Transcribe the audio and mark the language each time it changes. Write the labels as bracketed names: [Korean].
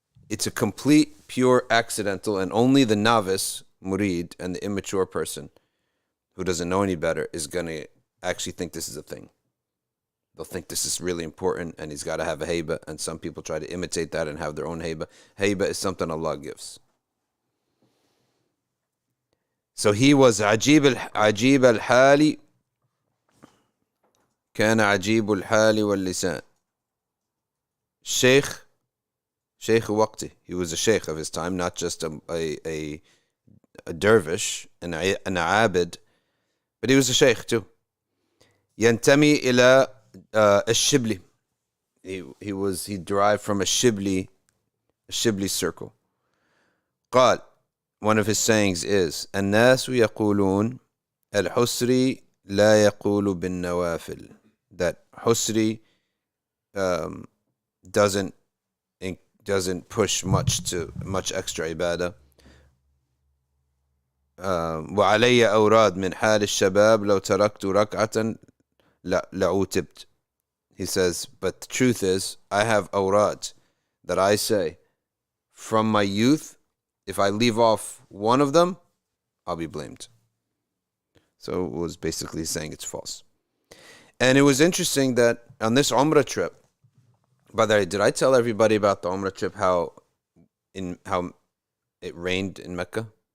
[English] It's a complete, pure, accidental, and only the novice, murid, and the immature person who doesn't know any better is going to actually think this is a thing. They'll think this is really important, and he's got to have a haiba, and some people try to imitate that and have their own haiba. Haiba is something Allah gives. So he was [Arabic] عجيب الحال كان عجيب الحال واللسان. Sheikh waqti. [English] He was a sheikh of his time, not just a dervish, an abid, but he was a sheikh too. [Arabic] ينتمي إلى الشبلي. [English] He derived from a shibli circle. [Arabic] قال, [English] one of his sayings is, [Arabic] الناس يقولون الحسري لا يقول بالنوافل. [English] That Husri doesn't push much extra ibadah. [Arabic] وعلي أوراد من حال الشباب لو تركت ركعة لعوتبت. [English] He says, but the truth is, I have awrad that I say from my youth. If I leave off one of them, I'll be blamed. So it was basically saying it's false. And it was interesting that on this umrah trip, by the way, did I tell everybody about the umrah trip, how it rained in Mecca?